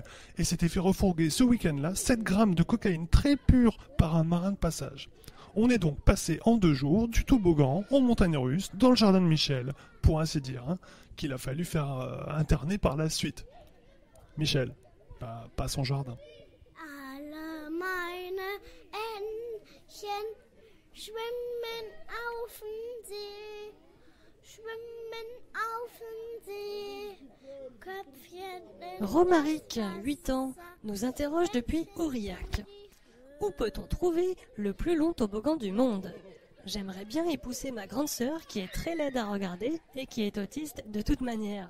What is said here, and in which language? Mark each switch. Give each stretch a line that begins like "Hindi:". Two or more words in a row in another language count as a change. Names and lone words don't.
French: Et s'était fait refourguer ce week-end-là 7 grammes de cocaïne très pure par un marin de passage. On est donc passé en 2 jours du toboggan aux montagnes russes dans le jardin de Michel, pour ainsi dire, qu'il a fallu faire interner par la suite. Michel, pas son jardin.
German: Alle meine Entchen schwimmen auf dem See, schwimmen auf dem See.
French: Romaric, 8 ans, nous interroge depuis Aurillac. Où peut-on trouver le plus long toboggan du monde ? J'aimerais bien y pousser ma grande sœur qui est très laide à regarder et qui est autiste de toute manière.